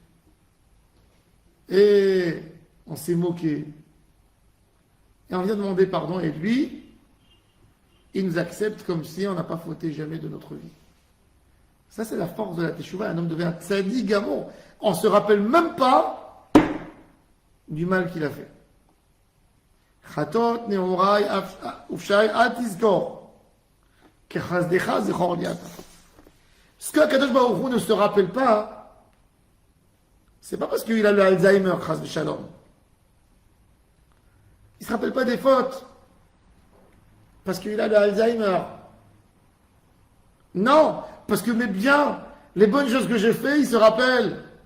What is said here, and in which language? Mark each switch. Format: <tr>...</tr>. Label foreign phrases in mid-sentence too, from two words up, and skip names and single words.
<fr>Et on s'est moqué. Et on vient demander pardon. Et lui, il nous accepte comme si on n'a pas fauté jamais de notre vie. Ça, c'est la force de la Teshuvah. Un homme devient</fr> <he>צדיק גמור.</he> <fr>On ne se rappelle même pas du mal qu'il a fait.</fr> <he>חטאות נעורי ופשעי אל תזכור. כחסדך זכר לי אתה.</he> <fr>Ce que Kadosh Baruch Hu ne se rappelle pas, c'est pas parce qu'il a le Alzheimer,</fr> <he>חס ושלום.</he> <fr>Il ne se rappelle pas des fautes parce qu'il a le Alzheimer. Non, parce que mes biens, les bonnes choses que j'ai faites, il se rappelle.</fr>